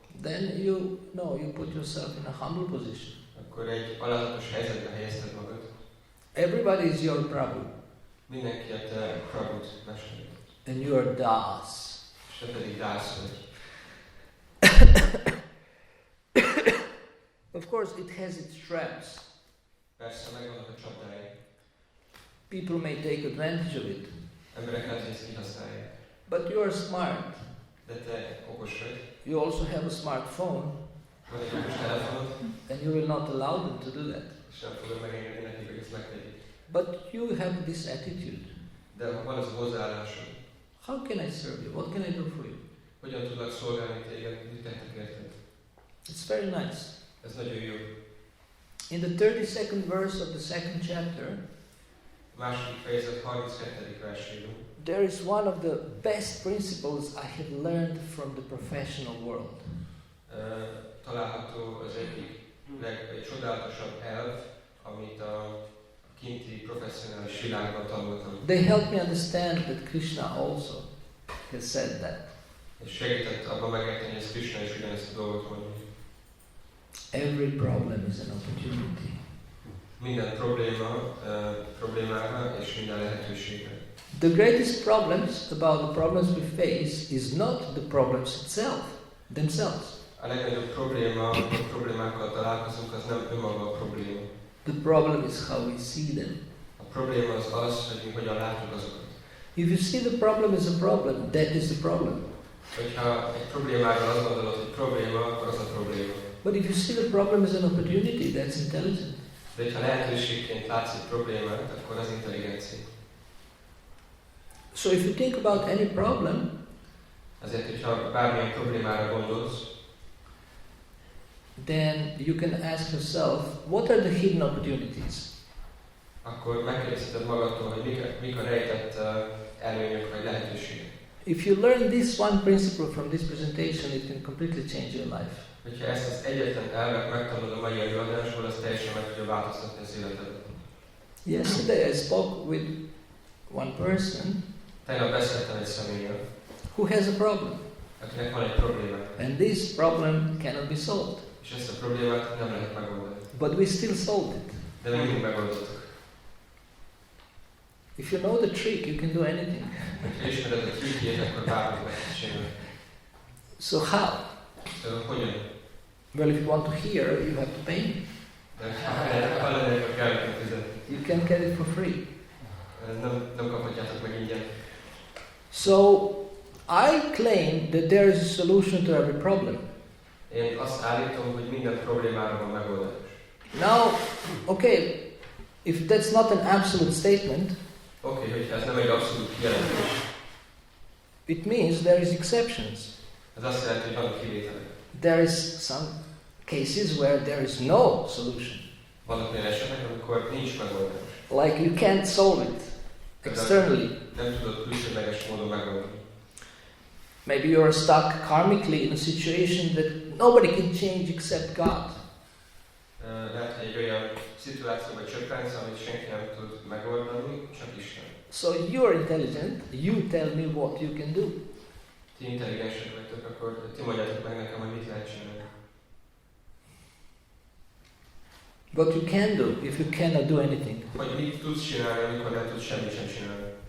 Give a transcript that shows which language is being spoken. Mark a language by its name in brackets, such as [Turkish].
[English] Then you put yourself in a humble position. [Hungarian] Akkor egy alázatos helyzetbe helyezted magad. [English] Everybody is your Prabhu. [Hungarian] Mindenki a te Prabhut mesterét. [English] And you are Das. [Hungarian] És te pedig dász vagy. [English] Of course, it has its traps. [Hungarian] Persze megvannak a csapdái. [English] People may take advantage of it. [Hungarian] Emberek lehet, hogy ezt kihasználják. [English] But you are smart. [Hungarian] De te okos vagy. [English] You also have a smartphone. [Hungarian] Van egy okos telefonod. [English] And you will not allow them to do that. [Hungarian] És nem fogod megengedni nekik, hogy ezt megtegyék. [English] But you have this attitude. [Hungarian] De van az a hozzáállásod. [English] How can I serve you? What can I do for you? [Hungarian] Hogyan tudlak szolgálni téged, mit tettek érted? [English] It's very nice. [Hungarian] Ez nagyon jó. [English] In the 32nd verse of the second chapter, [Hungarian] Második fejezet 32. versében. [English] there is one of the best principles I have learned from the professional world. [Hungarian] Található az egyik legcsodálatosabb elv, amit a kinti professzionális világban tanultam. [English] They help me understand that Krishna also has said that. [Hungarian] És segített abban megérteni, hogy ez Krishna is ugyanezt a dolgot mondja. [English] Every problem is an opportunity. [Hungarian] Minden problémára és minden lehetőségre. [English] The greatest problems about the problems we face is not the problems themselves. [Hungarian] A legnagyobb probléma, amikor problémákkal találkozunk, az nem önmaga a probléma. [English] The problem is how we see them. [Hungarian] A probléma az, hogy mi hogyan látjuk azokat. [English] If you see the problem as a problem, that is the problem. [Hungarian] Hogyha egy problémáról azt gondolod, hogy probléma, akkor az a probléma. [English] But if you see the problem as an opportunity, that's intelligent. [Hungarian] De ha lehetőségként látsz egy problémát, akkor az intelligencia. [English] So if you think about any problem, [Hungarian] Azért, hogyha bármilyen problémára gondolsz, [English] then you can ask yourself, what are the hidden opportunities? [Hungarian] akkor megkérdezheted magadtól, hogy mik a rejtett előnyök vagy lehetőségek. [English] If you learn this one principle from this presentation, it can completely change your life. [Hungarian] Hogyha ezt az egyetlen elvet megtanulod a mai előadásból, az teljesen meg tudja változtatni az életedet. [English] Yesterday I spoke with one person [Hungarian] Tegnap beszéltem egy személlyel, [English] who has a problem, [Hungarian] akinek van egy probléma, [English] and this problem cannot be solved. [Hungarian] és ezt a problémát nem lehet megoldani. [English] But we still solved it. [Hungarian] De mi mindig megoldottuk. [English] If you know the trick, you can do anything. [Hungarian] Ha ismered a trükkjét, akkor bármit meg tudsz csinálni. [English] So how? [Hungarian] Szóval hogyan? [English] Well, if you want to hear, you have to pay me. [Hungarian] De ha hallani, akkor kell neked fizetni. [English] You can get it for free. [Hungarian] Nem kaphatjátok meg ingyen. [English] So I claim that there is a solution to every problem. [Hungarian] Én azt állítom, hogy minden problémára van megoldás. [English] Now, okay, if that's not an absolute statement, [Hungarian] Oké, hogyha ez nem egy abszolút kijelentés, [English] it means there is exceptions. [Hungarian] ez azt jelenti, hogy vannak kivételek. [English] There is some cases where there is no solution. [Hungarian] Vannak olyan esetek, amikor nincs megoldás. [English] Like you can't solve it externally. [Hungarian] Nem tudod külsőleges módon megoldani. [English] Maybe you're stuck karmically in a situation that nobody can change except God. [Hungarian] Lehet, hogy egy olyan szituációban csöppensz, amit senki nem tud megoldani, csak Isten. [English] So you're intelligent, you tell me what you can do. [Hungarian] Ti intelligensek vagytok, akkor ti mondjátok meg nekem, hogy mit lehet csinálni. [English] What you can do if you cannot do anything. [Hungarian] Vagy mit tudsz csinálni, amikor nem tudsz semmit sem csinálni.